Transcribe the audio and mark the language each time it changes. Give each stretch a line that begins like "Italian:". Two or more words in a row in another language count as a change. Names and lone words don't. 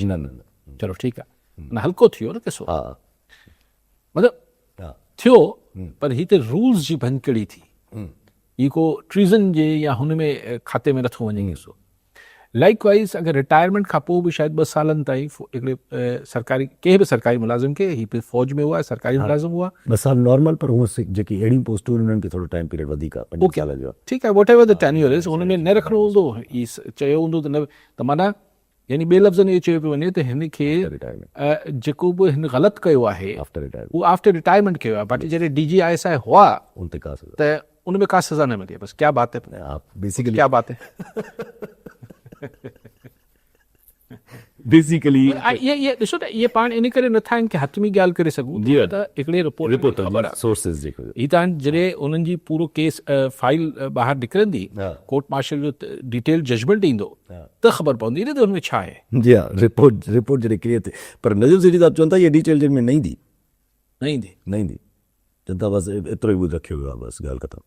Sindhi: न चलो ठीकु आहे, न हल्को थियो न किसो, मतिलबु थियो, पर ही त रूल्स जी भंजकड़ी थी, ही को ट्रीज़न जे या हुन में खाते में नथो वञे किसो। लाइकवाइज़ अगरि रिटायरमेंट खां पोइ बि शायदि 2 सालनि ताईं हिकिड़े सरकारी कंहिं बि सरकारी मुलाज़िम खे, ही बि फ़ौज में हुआ, सरकारी मुलाज़िम हुआ, 2 साल नॉर्मल, पर हूअ जेकी अहिड़ियूं पोस्टूं उन्हनि खे थोरो
English: time period
Sindhi: वधीक आहे, 5 साल जो। ठीकु आहे,
English: whatever the tenure is,
Sindhi: हुन में न रखिणो हूंदो, ही चयो हूंदो त न, त माना यानी ॿिए लफ़्ज़नि इहो चयो पियो वञे त हिन खे जेको बि हिन ग़लति कयो आहे उहो
English: after retirement
Sindhi: कयो आहे। बाक़ी जॾहिं DGISI हुआ त उन में का सज़ा न मिली।
Urdu: بس کیا بات ہے، بیسکلی کیا بات ہے.
Sindhi: बेसिकली ये ॾिसो त इहे पाण इन करे नथा आहिनि की हथमी ॻाल्हि करे सघूं त हिकिड़े रिपोर्ट सोर्सिस जेको ही त जॾहिं उन्हनि जी पूरो
English: case file
Sindhi: ॿाहिरि निकिरंदी,
English: court martial
Sindhi: जो
English: detail judgment
Sindhi: ईंदो त ख़बर पवंदी न त हुनमें छा आहे। जी हा, रिपोर्ट जॾहिं क्लियर थिए, पर नज़ीम सेठी साहिब चवनि था इहा डिटेल जिन में न ईंदी, जनता बसि एतिरो ई ॿुध रखियो वियो आहे, बसि ॻाल्हि ख़तमु।